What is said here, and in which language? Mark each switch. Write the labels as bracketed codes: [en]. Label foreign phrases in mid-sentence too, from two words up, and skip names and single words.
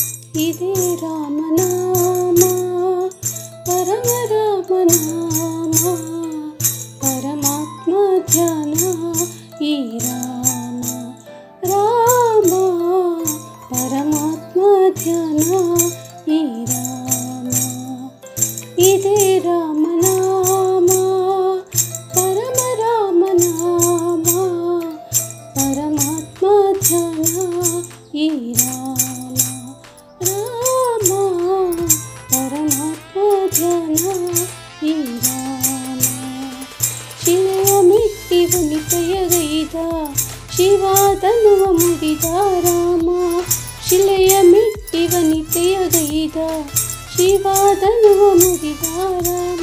[te] ఇదే రామనామ పరమ రామనామ పరమాత్మ ధ్యాన ఈ రామ రామ పరమాత్మ ధ్యాన ఈ రామ ఇదే రామనామ పరమ రామనామ పరమాత్మ ధ్యాన ఈ రామ రామ [kn] ಪರಮಾತ್ಮ ಧ್ಯಾನ ಈ ರಾಮ ಶಿಲೆಯ ಮೆಟ್ಟಿ ವನಿತೆಯಗೈದ ಶಿವಾದನುವ ಮುಡಿದ ರಾಮ ಶಿಲೆಯ ಮೆಟ್ಟಿ ವನಿತೆಯಗೈದ ಶಿವಾದನುವ ಮುಡಿದ ರಾಮ